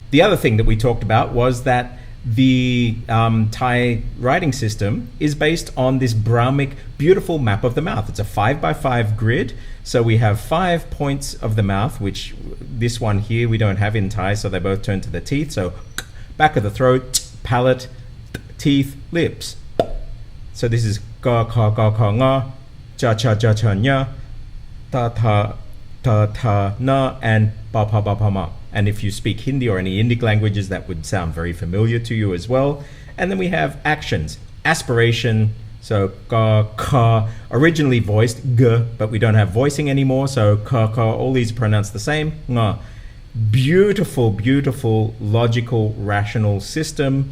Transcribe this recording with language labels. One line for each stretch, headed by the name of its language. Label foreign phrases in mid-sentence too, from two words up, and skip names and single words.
English: The other thing that we talked about was that the Thai writing system is based on this Brahmic beautiful map of the mouth. It's a 5x5 grid. So we have 5 points of the mouth, which this one here we don't have in Thai, so they both turn to the teeth. So back of the throat, palate, teeth, lips. So this is ga ka nga, cha cha cha cha nya, ta ta na, and ba pa ba pa ma. And if you speak Hindi or any Indic languages, that would sound very familiar to you as well. And then we have actions, aspiration. So ka ka, originally voiced g, but we don't have voicing anymore. So ka ka, all these are pronounced the same. Nga, beautiful, beautiful, logical, rational system.